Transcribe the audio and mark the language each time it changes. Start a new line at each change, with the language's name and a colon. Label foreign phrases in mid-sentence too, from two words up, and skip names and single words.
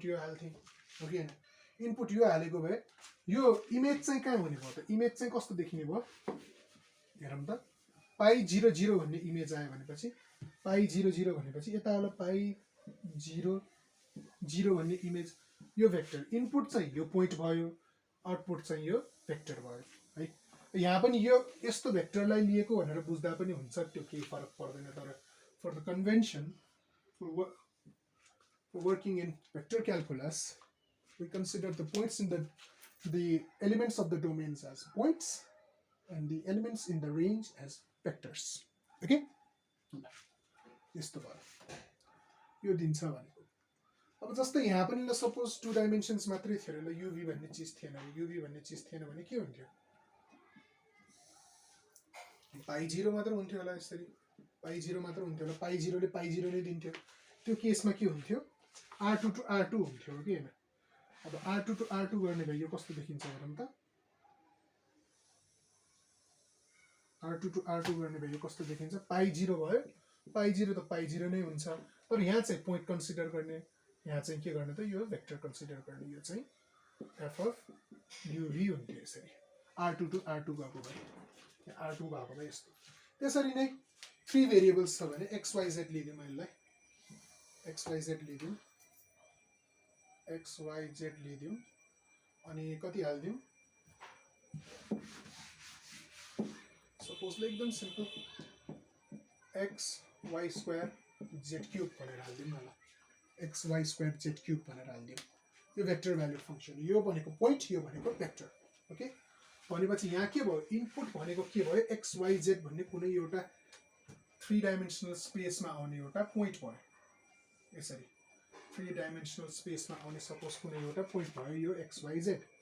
Nepali: यो हाल्थे हो कि हैन इनपुट यो हालेको भए यो इमेज चाहिँ कहाँ हुने भयो त इमेज चाहिँ कस्तो देखिने भयो हेरौँ त पाई 0 0 भन्ने इमेज आयो भनेपछि पाई 0 0 भनेपछि यता होला पाई 0 0 भन्ने इमेज यो
English: vector input
Nepali: चाहिँ यो पोइन्ट भयो आउटपुट चाहिँ यो भेक्टर भयो है यहाँ पनि यो यस्तो भेक्टरलाई लिएको भनेर बुझ्दा पनि हुन्छ त्यो केही फरक पर्दैन तर
English: for the convention working in vector calculus we consider the points in the elements of the domains as points and the elements in the range as vectors okay
Nepali: यस्तो भयो यो दिन्छ भनेको अब जस्तै यहाँ पनि ल
English: suppose 2 dimensions
Nepali: मात्रै थियो ल uv भन्ने चीज थिएन uv भन्ने चीज थिएन भने के हुन्थ्यो पाई 0 मात्र हुन्थ्यो होला यसरी पाई 0 मात्र हुन्थ्यो होला पाई 0 ले पाई 0 नै दिन्थ्यो त्यो केसमा के हुन्थ्यो r2 to r2 हुन्थ्यो के हैन अब r2 to r2 गर्ने भए यो कस्तो देखिन्छ हेरौँ त r2 to r2 गर्ने भए यो कस्तो देखिन्छ पाई 0 भयो पाई 0 त पाई 0 नै हुन्छ तर यहाँ चाहिँ
English: point consider
Nepali: गर्ने यहाँ चाहिँ के गर्ने त यो
English: vector consider
Nepali: गर्ने यो चाहिँ f of uv हुन्थ्यो यसरी r2 to r2 गएको भए r2 भएको भए यस्तो त्यसरी नै 3 भेरिएबल्स छ भने x y z लिदियौ यसलाई x y z लिदियौ x y z लिदियौ अनि कति हाल्दियौ सपोज एकदम
English: simple x y square z cube
Nepali: भनेर हाल्दियौ न ल
English: x y square z cube
Nepali: भनेर हाल्दियौ यो
English: vector value function
Nepali: यो भनेको पोइन्ट यो भनेको भेक्टर ओके भनेपछि यहाँ के भयो इनपुट भनेको के भयो x y z भन्ने कुनै एउटा 3
English: dimensional spaceमा
Nepali: आउने एउटा पोइन्ट भयो यसरी 3
English: dimensional spaceमा
Nepali: आउने सपोज कुनै एउटा पोइन्ट भयो यो x y z